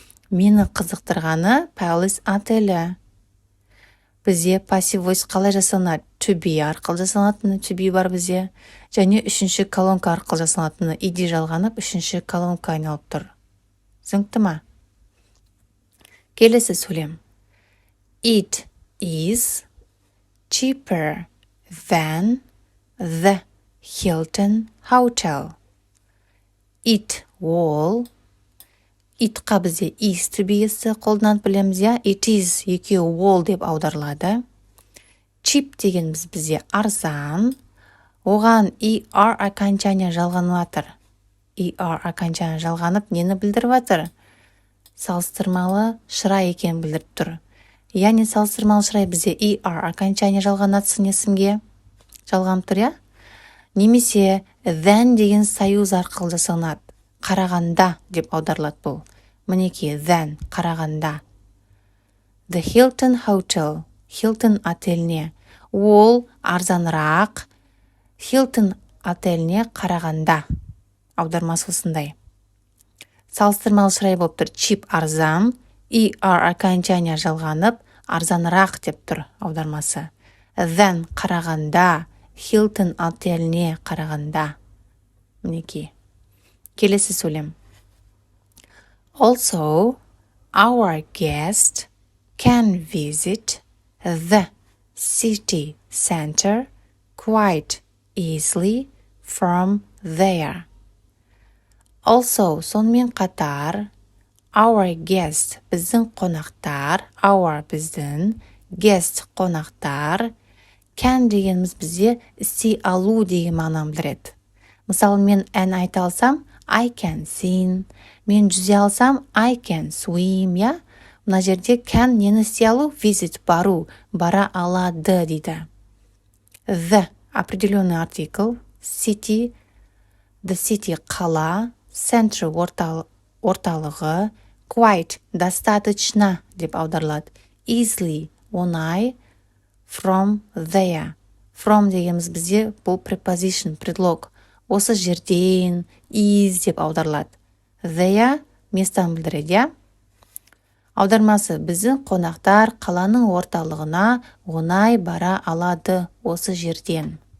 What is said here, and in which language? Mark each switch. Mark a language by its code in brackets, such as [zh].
[kk] Мені қызықтырғаны Palace отелі. Бізде [en] passive voice [kk] қалай жасалынады? [en] To be [kk] арқылы жасалынатыны, to be бар бізде. Және үшінші колонка арқылы жасалынатыны, ed жалғанып, үшінші колонка айналып тұр. Түсінікті ма? Келесі сөйлем. [en] It is cheaper than the Hilton Hotel. [kk] It ол. Itқа бізде is to be'сі қолданады білеміз, я? [en] It is [kk] екеуі ол деп аударылады. Cheap дегеніміз бізде арзан. Оған er окончания жалғаныватыр. Er окончания жалғанып, нені білдіріп жатыр? Салыстырмалы шырай екен білдіріп тұр. Яғни салыстырмалы шырай бізде er окончания жалғанатсын есімге жалғанып тұр, я? Немесе than деген союз арқылы жасалынады. Қарағанда деп аударылады бұл. Мінеки than қарағанда. [en] The Hilton Hotel, [kk] Hilton отеліне. Ол арзанырақ. Hilton отеліне қарағанда. Аудармасы осындай. Салыстырмалы шырай болып тұр. Cheap арзан, er окончания жалғанып, арзанырақ деп тұр аудармасы. Than қарағанда, Hilton отеліне қарағанда. Мінеки. Келесі сөйлем. [en] Also, our guest can visit the city center quite easily from there. [kk] Also, сонымен қатар, [en] our guest [kk] біздің қонақтар, our біздің, guest қонақтар, can дегеніміз бізде істей алу деген мағынаны білдіреді. Мысалы, мен ән айта алсам, [en] I can sing. [kk] Мен жүзе алсам, [en] I can swim, [kk] я? Мына жерде can нені істей алу? Visit, бару, бара алады дейді. The [ru] определенный артикль, [kk] city, [en] the city [kk] қала, center орталығы, quite достаточно деп аударылады. Easily оңай, [en] from there. [kk] From дегеніміз бізде бұл preposition, предлог. Осы жерден, is деп аударылады. There местан білдіреді, я? Аудармасы біздің қонақтар қаланың орталығына оңай бара алады осы жерден.